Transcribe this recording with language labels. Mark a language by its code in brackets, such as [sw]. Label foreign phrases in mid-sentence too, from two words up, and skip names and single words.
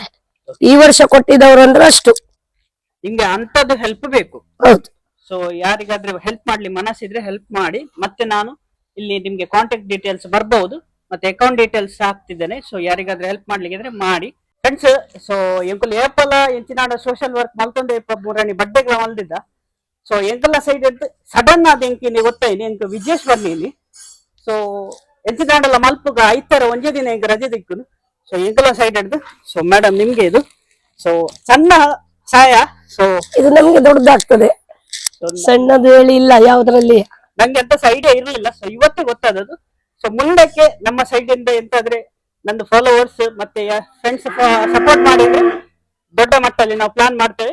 [kn] ಈ ವರ್ಷ ಕೊಟ್ಟಿದ್ದವರು ಅಂದ್ರೆ ಅಷ್ಟು. ನಿಮ್ಗೆ ಅಂತದ್ದು ಹೆಲ್ಪ್ ಬೇಕು. ಹೌದು. ಸೊ ಯಾರಿಗಾದ್ರೆ ಹೆಲ್ಪ್ ಮಾಡ್ಲಿ ಮನಸ್ಸಿದ್ರೆ ಹೆಲ್ಪ್ ಮಾಡಿ. ಮತ್ತೆ ನಾನು ಇಲ್ಲಿ ನಿಮ್ಗೆ [en] contact details [kn] ಬರ್ಬಹುದು, ಮತ್ತೆ [en] account details [kn] ಹಾಕ್ತಿದ್ದೇನೆ. ಸೊ ಯಾರಿಗಾದ್ರೆ ಹೆಲ್ಪ್ ಮಾಡ್ಲಿಕ್ಕೆ ಮಾಡಿ. [tcy] ಫ್ರೆಂಡ್ಸ್ ಸೊ ಎಂಕುಲು ಏಪಲ ಎಂಚಿನಾಡ [en] social work [tcy] ಮಲ್ತೊಂದೆ ಮೂರನಿ ಬಡ್ಡೆಗಳ ಮಲ್ದಿದ್ದ ಸೊ ಎಂಕಲ್ಲ ಸೈಡ್ ಸಡನ್ ಆದ ಎಂಕಿನಿ ಗೊತ್ತಾಯಿನಿ ಎಂಕ್ ವಿಜೇಶ್ ಬರ್ಲಿನಿ ಸೊ ಎಂಚಿನಾಡಲ್ಲ ಮಲ್ಪುಗ ಐತರ ಒಂಜೇ ದಿನ ಎಂಕ್ ರಜೆ ದಿಕ್ಕುನು ಸೊ ಎಂಕಲ್ಲ ಸೈಡ್ ಹಿಡ್ದು [kn] ಸೊ ಮೇಡಮ್ ನಿಮ್ಗೆ ಇದು ಸೊ ಸಣ್ಣ ಛಾಯ ಸೊ ಇದು ನಮ್ಗೆ ದೊಡ್ಡದಾಗ್ತದೆ, ಸಣ್ಣದು ಹೇಳಿ ಇಲ್ಲ ಯಾವ್ದ್ರಲ್ಲಿ. ನಂಗೆ ಎಂತ ಐಡಿಯಾ ಇರ್ಲಿಲ್ಲ, ಸೊ ಇವತ್ತೇ ಗೊತ್ತಾದದು. ಸೊ ಮುಂದಕ್ಕೆ ನಮ್ಮ ಸೈಡ್ ಇಂದ ಎಂತಾದ್ರೆ ನಂದು ಫಾಲೋವರ್ಸ್ ಮತ್ತೆ [en] friends support [kn] ಮಾಡಿದ್ರೆ ದೊಡ್ಡ ಮಟ್ಟದಲ್ಲಿ ನಾವು ಪ್ಲಾನ್ ಮಾಡ್ತೇವೆ.